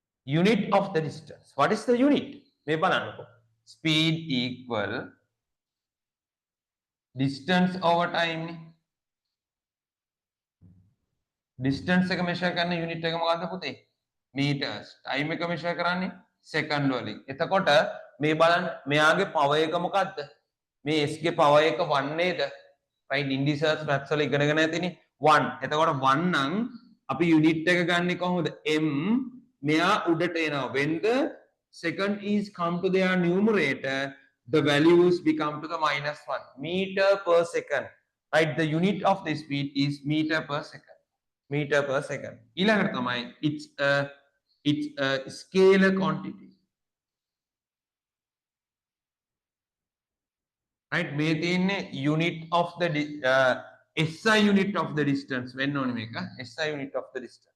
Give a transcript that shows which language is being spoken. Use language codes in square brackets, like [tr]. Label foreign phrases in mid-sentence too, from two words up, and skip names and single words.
[en] unit of the distance. What is the unit? [si] මේ බලන්නකෝ. [en] Speed equal distance over time නේ. [si] distance එක measure කරන unit එක මොකද්ද පුතේ? meters. time එක measure කරන්නේ second වලින්. එතකොට මේ බලන්න මෙයාගේ power එක මොකද්ද? මේ s ගේ power එක 1 නේද? [en] right indices maths [si] වල ඉගෙනගෙන ඇතිනේ 1. එතකොට 1 නම් අපි unit එක ගන්නෙ කොහොමද? m මෙයා උඩට එනවා. [en] when the second is come to their numerator, the values become to the -1. meter per second. Right, the unit of the speed is meter per second. meter per second. [si] ඊළඟට තමයි [en] it's a scalar quantity. right, [si] මේ තියෙන්නේ [en] unit of the SI unit of the distance [si] වෙන්න ඕනේ මේක. [en] SI unit of the distance.